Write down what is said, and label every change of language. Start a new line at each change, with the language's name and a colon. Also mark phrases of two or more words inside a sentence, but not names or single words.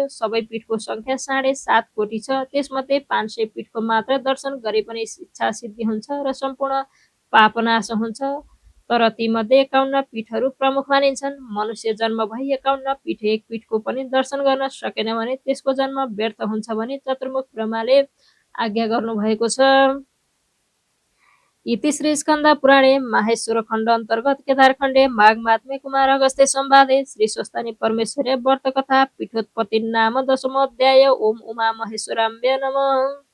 Nepali: सबै पीठको सङ्ख्या 7.5 कोटी छ। त्यसमध्ये 500 पीठको मात्र दर्शन गरे पनि इच्छा सिद्धि हुन्छ र सम्पूर्ण पाप नाश हुन्छ। तर तीमध्ये 51 पीठहरू प्रमुख मानिन्छन्। मनुष्य जन्म भई 51 पीठ एक पीठको पनि दर्शन गर्न सकेन भने त्यसको जन्म व्यर्थ हुन्छ भनी चतुर्मुख ब्रह्माले आज्ञा गर्नुभएको छ।
Sanskrit: इति श्री स्कन्द पुराणे माहेश्वर खण्ड अन्तर्गत केदारखण्डे माघ महात्म्ये कुमार अगस्त्य संवादे श्री स्वस्तानी परमेश्वरे व्रत कथा पीठोत्पत्ति नाम 10मो अध्याय। ओम उमा महेश्वराम्भ्य नमः।